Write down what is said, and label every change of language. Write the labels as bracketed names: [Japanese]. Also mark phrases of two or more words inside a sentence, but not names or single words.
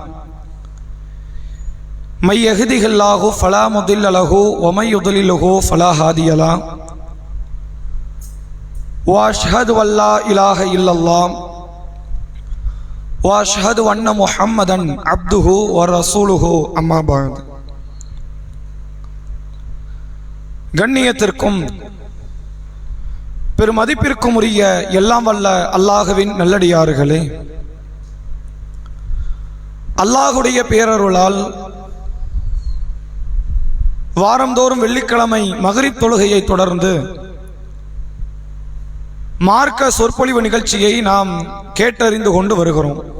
[Arabic] من يهده الله فلا مضل له ومن يضلل فلا هادي له وأشهد أن لا إله إلا الله وأشهد أن محمدا عبده ورسوله أما بعد. [Tamil] கண்ணியத்திற்கும் பெருமதிப்பிற்கும் உரிய எல்லாம் வல்ல அல்லாஹ்வின் நல்லடியார்களே, அல்லாஹ்வுடைய பேரருளால் வாரந்தோறும் வெள்ளிக்கிழமை மக்ரிப் தொழுகையை தொடர்ந்து மார்க்க சொற்பொழிவு நிகழ்ச்சியை நாம் கேட்டறிந்து கொண்டு வருகிறோம்.